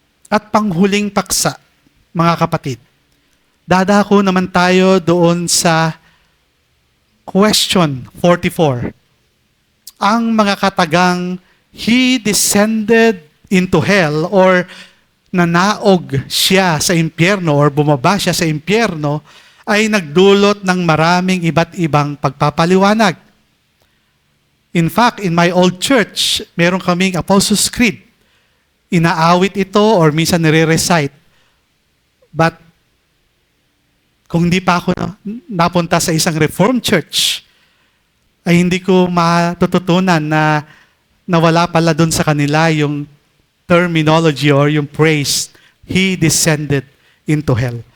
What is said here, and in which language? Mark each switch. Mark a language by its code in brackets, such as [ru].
[tl] At panghuling paksa, mga kapatid, dadako naman tayo doon sa question 44. Ang mga katagang [en] He descended into hell [tl] or nanaog siya sa impyerno or bumaba siya sa impyerno ay nagdulot ng maraming iba't ibang pagpapaliwanag. [en] In fact, in my old church, [tl] meron kaming [en] Apostles' Creed. [tl] Inaawit ito or minsan nire-recite. But kung hindi pa ako napunta sa isang Reformed church, ay hindi ko matututunan na nawala pala dun sa kanila yung terminology or yung phrase, [en] He descended into hell.